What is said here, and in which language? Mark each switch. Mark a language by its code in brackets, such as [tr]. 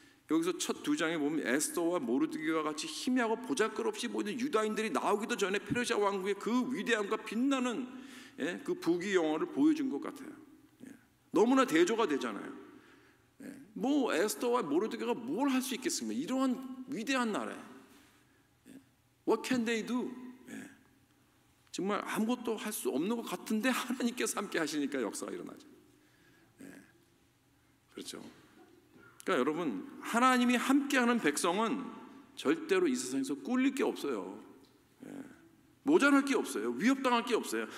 [ko] 여기서 첫 두 장에 보면 에스더와 모르드게와 같이 희미하고 보잘것없이 보이는 유다인들이 나오기도 전에 페르시아 왕국의 그 위대함과 빛나는 그 부귀 영화를 보여준 것 같아요. 너무나 대조가 되잖아요. 뭐 에스더와 모르드게가 뭘 할 수 있겠습니까? 이러한 위대한 나라에 [en] What can they do? [ko] 정말 아무것도 할 수 없는 것 같은데 하나님께서 함께 하시니까 역사가 일어나죠. 그렇죠. 그러니까 여러분 하나님이 함께하는 백성은 절대로 이 세상에서 꿀릴 게 없어요. 모자랄 게 없어요. 위협당할 게 없어요.